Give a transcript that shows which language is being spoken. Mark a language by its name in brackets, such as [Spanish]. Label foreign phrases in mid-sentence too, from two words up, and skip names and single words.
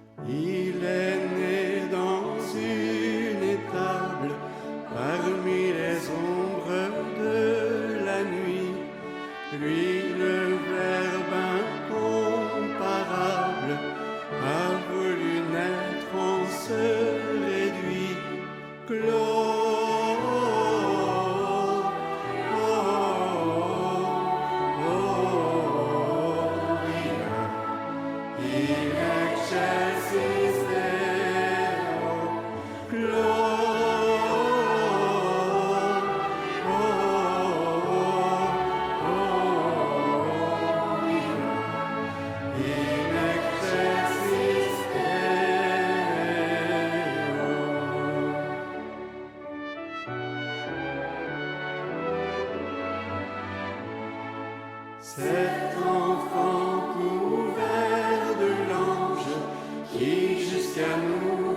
[French] Il est né dans une étable, parmi les ombres de la nuit. Lui, le Verbe incomparable, a voulu naître, on se réduit. [Latin] Gloria in excelsis Deo. In excelsis Deo. [French] Cet enfant couvert de l'ange qui jusqu'à nous